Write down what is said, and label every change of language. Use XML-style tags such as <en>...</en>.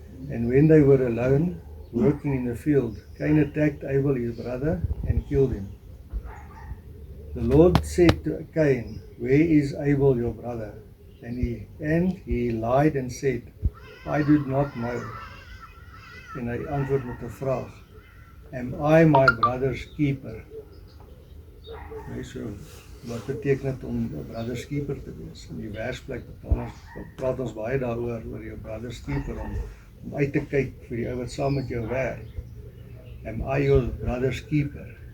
<en>And when they were alone, working in the field, Cain attacked Abel, his brother, and killed him. The Lord said to Cain, "Where is Abel, your brother?" And he lied and said, "I do not know."</en> <af>En hy antwoord met 'n vraag,</af> <en>"Am I my brother's keeper?"</en> <af>So, wat beteken dit om 'n brother's keeper te wees? In die versplek praat ons baie daaroor, oor jou brother's keeper, om uit te kyk vir die ou wat saam met jou werk.</af> <en>Am I your brother's keeper?</en>